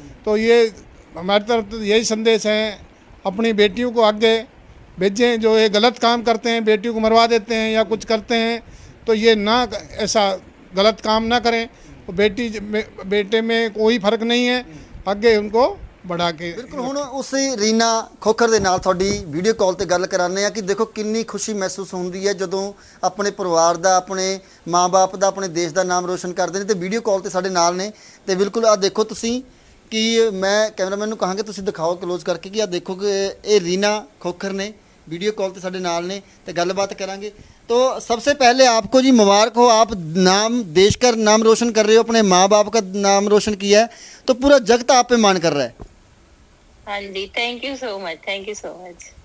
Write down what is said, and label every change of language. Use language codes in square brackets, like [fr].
[hi] तो ये हमारी तरफ तो यही संदेश है, अपनी बेटियों को आगे भेजें। जो ये गलत काम करते हैं, बेटियों को मरवा देते हैं या कुछ करते हैं, तो ये ना ऐसा गलत काम ना करें। बेटे में कोई फर्क नहीं है, आगे उनको बढ़ा के। [pa] बिल्कुल, ਹੁਣ ਉਸੇ ਰੀਨਾ ਖੋਖਰ ਦੇ ਨਾਲ ਤੁਹਾਡੀ ਵੀਡੀਓ ਕਾਲ ਤੇ ਗੱਲ ਕਰਾਉਂਦੇ ਆ ਕਿ ਦੇਖੋ ਕਿੰਨੀ ਖੁਸ਼ੀ ਮਹਿਸੂਸ ਹੁੰਦੀ ਹੈ ਜਦੋਂ ਆਪਣੇ ਪਰਿਵਾਰ ਦਾ, ਆਪਣੇ ਮਾਂ-ਬਾਪ ਦਾ, ਆਪਣੇ ਦੇਸ਼ ਦਾ ਨਾਮ ਰੋਸ਼ਨ ਕਰਦੇ ਨੇ। ਤੇ ਵੀਡੀਓ ਕਾਲ ਤੇ ਸਾਡੇ ਨਾਲ ਨੇ, ਤੇ ਬਿਲਕੁਲ ਆ ਦੇਖੋ ਤੁਸੀਂ ਕਿ ਮੈਂ ਕੈਮਰਾਮੈਨ ਨੂੰ ਕਹਾਂਗਾ ਤੁਸੀਂ ਦਿਖਾਓ [hi] क्लोज करके कि आ देखो कि ये रीना खोखर ने वीडियो कॉल [pa] ਤੇ ਸਾਡੇ ਨਾਲ ने, ਤੇ ਗੱਲਬਾਤ ਕਰਾਂਗੇ। [hi] तो सबसे पहले आपको जी मुबारक हो, आप नाम, देश का नाम रोशन कर रहे हो, अपने माँ बाप का नाम रोशन किया है, तो पूरा जगत आप पे मान कर रहा है। हाँ जी, thank you so much, thank you so much.